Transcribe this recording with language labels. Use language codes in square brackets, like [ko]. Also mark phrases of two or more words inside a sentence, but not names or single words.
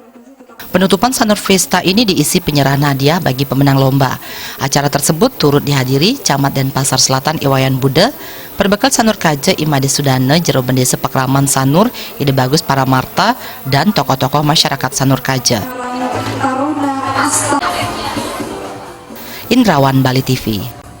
[id] Penutupan Sanur Fiesta ini diisi penyerahan hadiah bagi pemenang lomba. Acara tersebut turut dihadiri Camat Denpasar Selatan Iwayan Buddha, Perbekal Sanur Kaja Imade Sudana, Jero Bendesa Pakraman Sanur Ide Bagus Paramarta, dan tokoh-tokoh masyarakat Sanur Kaja. Indrawan, Bali TV.